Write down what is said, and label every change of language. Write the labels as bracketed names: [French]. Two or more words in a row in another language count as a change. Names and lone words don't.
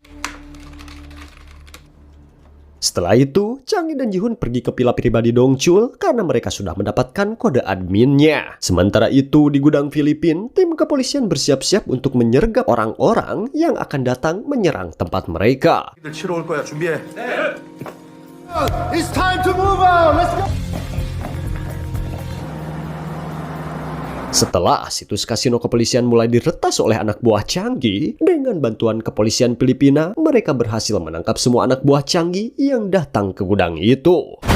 [Indonesian] Setelah itu, Changgi dan Ji-hoon pergi ke villa pribadi Dong Chul karena mereka sudah mendapatkan kode adminnya. Sementara itu, di gudang Filipina, tim kepolisian bersiap-siap untuk menyergap orang-orang yang akan datang menyerang tempat mereka. [Korean] 치러 올 거야. 준비해. [English] It's time to move on. Let's go. [Indonesian] Setelah situs kasino kepolisian mulai diretas oleh anak buah Changgi, dengan bantuan kepolisian Filipina, mereka berhasil menangkap semua anak buah Changgi yang datang ke gudang itu.